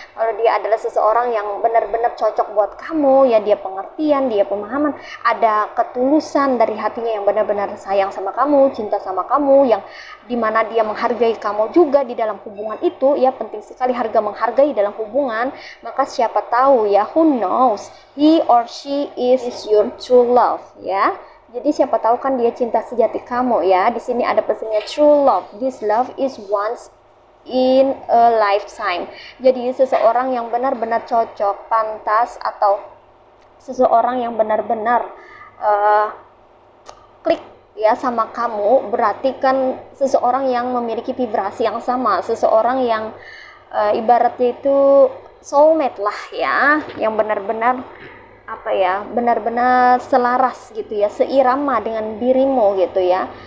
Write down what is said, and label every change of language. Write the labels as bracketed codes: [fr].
[id] Kalau dia adalah seseorang yang benar-benar cocok buat kamu ya, dia pengertian, dia pemahaman, ada ketulusan dari hatinya yang benar-benar sayang sama kamu, cinta sama kamu, yang dimana dia menghargai kamu juga di dalam hubungan itu ya. Penting sekali harga menghargai dalam hubungan. Maka siapa tahu ya, [en] who knows, he or she is your true love [id] ya. Jadi siapa tahu kan dia cinta sejati kamu ya. Di sini ada pesannya true love. [en] This love is once in a lifetime. [id] Jadi seseorang yang benar-benar cocok, pantas, atau seseorang yang benar-benar klik ya sama kamu, berarti kan seseorang yang memiliki vibrasi yang sama, seseorang yang ibaratnya itu soulmate lah ya, yang benar-benar benar-benar selaras gitu ya, seirama dengan dirimu gitu ya.